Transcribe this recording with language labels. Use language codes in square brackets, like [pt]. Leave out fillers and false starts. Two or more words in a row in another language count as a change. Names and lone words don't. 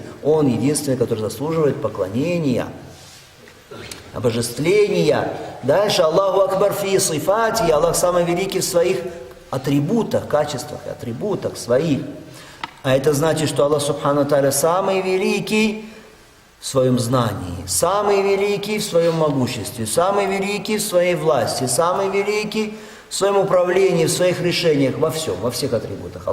[ru] Он единственный, который заслуживает поклонения, обожествления. [ar] Дальше الله أكبر في صفاته. [ru] Аллах самый великий в своих атрибутах, качествах и атрибутах своих. А это значит, что [ar] الله سبحانه تعالى [ru] самый великий в своем знании, самый великий в своем могуществе, самый великий в своей власти, самый великий в своем управлении, в своих решениях, во всем, во всех атрибутах.